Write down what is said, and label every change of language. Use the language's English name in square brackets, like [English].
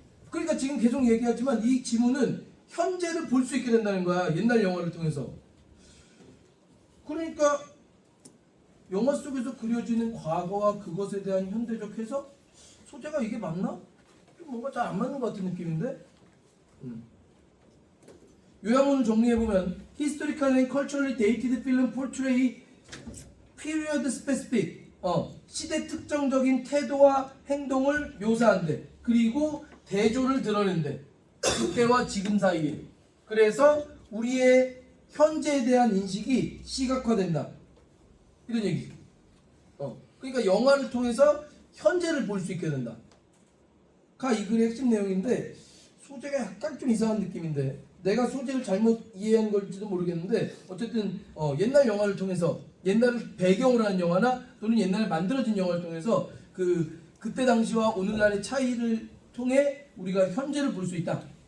[Korean] 그러니까 지금 계속 얘기하지만 이 지문은 현재를 볼 수 있게 된다는 거야. 옛날 영화를 통해서. 그러니까 영화 속에서 그려지는 과거와 그것에 대한 현대적 해석? 소재가 이게 맞나? 좀 뭔가 잘 안 맞는 것 같은 느낌인데? 요약문을 정리해보면 [English] Historical and culturally dated film portray period specific [Korean] 시대 특정적인 태도와 행동을 묘사한대. 그리고 대조를 드러낸대. 그때와 지금 사이에. 그래서 우리의 현재에 대한 인식이 시각화된다. 이런 얘기죠. 그러니까 영화를 통해서 현재를 볼 수 있게 된다. 가 이 글의 핵심 내용인데 소재가 약간 좀 이상한 느낌인데 내가 소재를 잘못 이해한 걸지도 모르겠는데 어쨌든 옛날 영화를 통해서 옛날을 배경으로 한 영화나 또는 옛날에 만들어진 영화를 통해서 그때 당시와 오늘날의 차이를 통해 우리가 현재를 볼 수 있다.